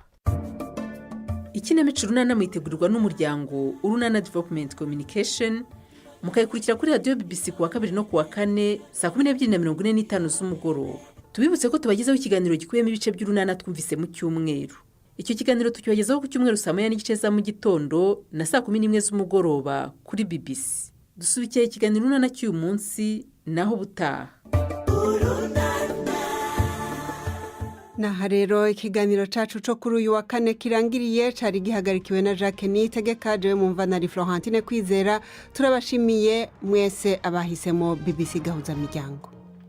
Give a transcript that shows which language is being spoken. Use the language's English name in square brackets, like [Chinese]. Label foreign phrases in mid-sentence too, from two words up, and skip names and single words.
[Kinyarwanda] ikinamico Urunana mwitegurirwa n'umuryango Urunana Development Communication mukayikurikira kuri radiyo BBC ku wa 2 no ku wa 4 saa 12:45 z'umugoroba tubibutse ko tubagezaho ikiganiro gikubiyemo ibice by'Urunana twumvise mu cyumweru icyo kiganiro tukibagezaho ku cyumweru saa 9:30 za mu gitondo na saa 11 z'umugoroba kuri BBC dusubikiye ikiganiro Urunana cy'uyu munsi naho butaha [Rundi] Naha rero ikiganiro cacu co kuri uyu wa kane kirangiriye cari gihagarikiwe na Jacques Niyitegeka jewe mumva na Florentine Kwizera turabashimiye mwese abahisemo BBC Gahuza Miryango.